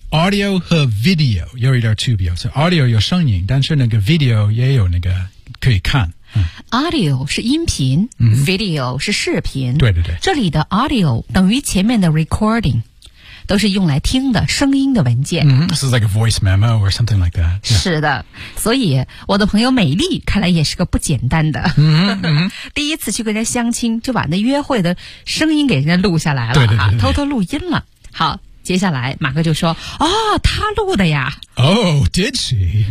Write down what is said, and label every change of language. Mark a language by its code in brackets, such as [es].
[zh] Audio 和 video 有一点区别，所以 audio 有声音，但是那个 video 也有那个可以看。 Audio 是音频、video 是视频。对对对。这里的 audio 等于前面的 recording。都是用来听的声音的文件。 [en] This is like a voice memo or something like that.、 [zh] 是的，所以我的朋友美丽看来也是个不简单的。第一次去跟人家相亲，就把那约会的声音给人家录下来了，对对对对对、偷偷录音了。好，接下来马哥就说：“哦，他录的呀。 [en] ”Oh, did she?